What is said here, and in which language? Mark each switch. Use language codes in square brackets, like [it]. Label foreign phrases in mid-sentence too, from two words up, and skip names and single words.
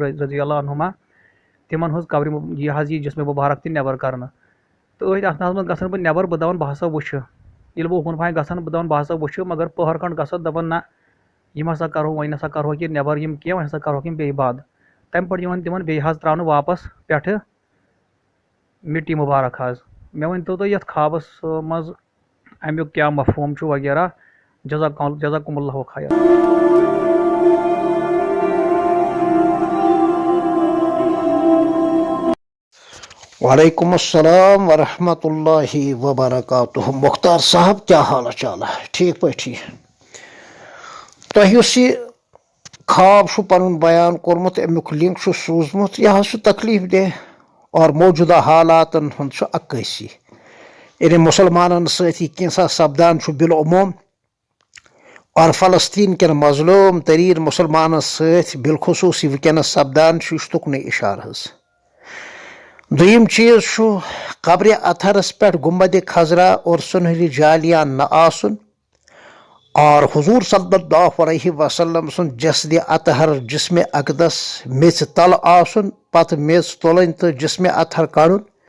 [ar] رضی اللہ عنہما [ks] تِمن ہٕنٛز قبرِ یہِ حظ یی جسمِ مُبارک تہِ نٮ۪بر کرنہٕ تہٕ أتھۍ اَتھناہس منٛز گژھان بہٕ نٮ۪بر بہٕ دپان بہٕ ہسا وٕچھِ ییٚلہِ بہٕ اُکُن پہم گژھان بہٕ دپان بہٕ ہسا وٕچھِ مگر پٔہر کھنٛڈ گژھان دپان نہ یِم ہسا کرہو وۄنۍ نسا کرہوکھ یہِ نٮ۪بر یِم کینٛہہ وۄنۍ ہسا کرہوکھ یِم بیٚیہِ بنٛد تمہِ پتہٕ یِوان تِمن بیٚیہِ حظ تراونہٕ واپس پٮ۪ٹھٕ مِٹی مُبارک حظ مےٚ ؤنۍتو تُہۍ یتھ خوابس منٛز امیُک کیاہ مفہوٗم چھُ وغیرہ [ar] جزاکم اللہ خیر وعلیکم السلام ورحمۃ اللہ وبرکاتہ [ur] مختار صاحب کیا حال چال ہے [ks] ٹھیک پٲٹھی تۄہہِ یُس یہِ خواب چھُ پنُن بیان کوٚرمُت امیُک لِنک چھُ سوٗزمُت یہِ حظ چھُ تکلیٖف دہ اور موجوٗدہ حالاتن ہُنٛد چھُ عکٲسی یعنی مُسلمانن سۭتۍ یہِ کینٛژھا سپدان چھُ بالعموٗم اور فلسطیٖن کٮ۪ن مظلوٗم تریٖن مُسلمانن سۭتۍ بالخصوٗص یہِ وٕنکٮ۪نس سپدان چھُ یہِ چھُ تُکنُے اِشارٕ حظ دوٚیِم چیٖز چھُ قبرِ اطہرس پٮ۪ٹھ گُمبدِ خضرا اور سُنہرِ جالیان نہ آسُن اور حضوٗر [ar] صلی اللہ علیہ وسلم [ks] سُنٛد جسدِ اطہر جسمِ اقدس میٚژِ تل آسُن پتہٕ میٚژ تُلٕنۍ تہٕ جسمِ اطہر کڑُن